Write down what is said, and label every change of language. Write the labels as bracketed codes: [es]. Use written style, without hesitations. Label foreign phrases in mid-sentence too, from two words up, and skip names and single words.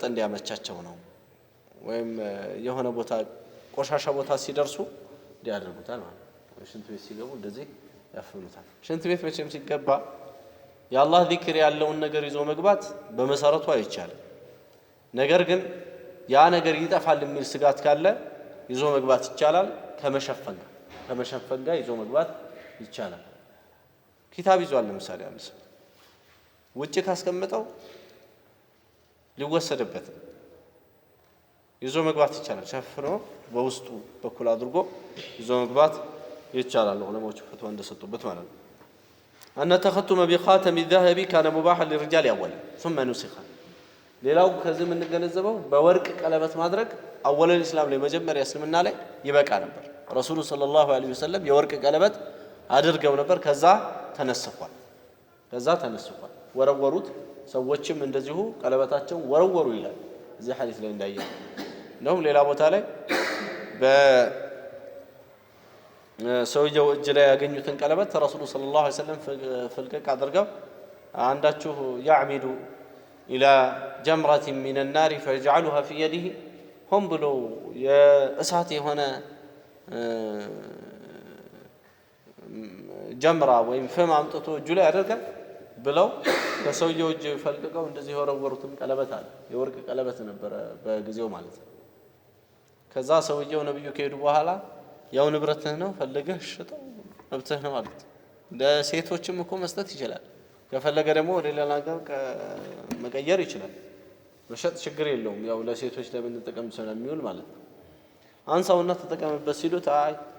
[am] እንዲያመቻቸው ነው ወይም የሆነ ቦታ ቆሻሻ ቦታ ሲደርሱ እንዲያደርጉታል ማለት ነው ሽንት ቤት ሲገቡ እንደዚህ ያፈኑታል ሽንት ቤት መቼም ሲገባ የአላህ ዚክር ያለውን ነገር ይዞ መግባት በመሰረቱ አይቻልም ነገር ግን ያ ነገር ይጠፋል የሚል ስጋት ካለ ይዞ መግባት ይቻላል ከመሸፈን ጋር ይዞ መግባት ይቻላል ኪታብ ይዟል ለምሳሌ አንድ ሰው ውጪ ካስቀመጠው ሊወሰድበት ይዞ መግባት ይቻላል ሸፍኖ በውስጡ በኩል አድርጎ ይዞ መግባት ይቻላል ዑለማዎቹ ፈትዋ እንደሰጡበት ማለት ነው [ar] أن تختم بخاتم الذهب كان مباحا للرجال أولا ثم نسخ [am] ሌላው ከዚህ ምን ገነዘበው በወርቅ ቀለበት ማድረግ [ar] أول الإسلام [am] ላይ መጀመሪያ እስልምና ላይ ይበቃ ነበር [ar] الرسول صلى الله عليه وسلم [am] የወርቅ ቀለበት አድርገው ነበር ከዛ ተነስፏል ወረወሩት ሰዎችም እንደዚሁ ቀለበታቸው ወረወሩ ይላል እዚህ ሐዲስ ላይ እንዳየው ነው ሌላ ቦታ ላይ በሰውየው እጅ ላይ ያገኙትን ቀለበት [ar] الرسول صلى الله عليه وسلم [am] ፍልቅቅ አድርገው አንዳችሁ [ar] يعمد الى جمره من النار فيجعلها في يده هم [am] ብሎ የእሳት የሆነ ጀምራ ወይም ፍም አምጥቶ እጁ ላይ ያደርጋል ብለው ከሰውየው እጅ ፈልቀቀው እንደዚህ ወረወሩትን ቀለበት አለ የወርቅ ቀለበት ነበር በጊዜው ማለት ነው ከዛ ሰውየው ነብዩ ከሄዱ በኋላ ያው ንብረትህ ነው ፈልገህ ሽጠው መብትህ ነው ማለት ለሴቶችም እኮ መስጠት ይችላል ከፈለገ ደግሞ ወደ ሌላ ነገር መቀየር ይችላል መሸጥ ችግር የለውም ያው ለሴቶች ለምን ተጠቀም ስለሚውል ማለት ነው አንሳውና ተጠቀምበት ሲሉት አይ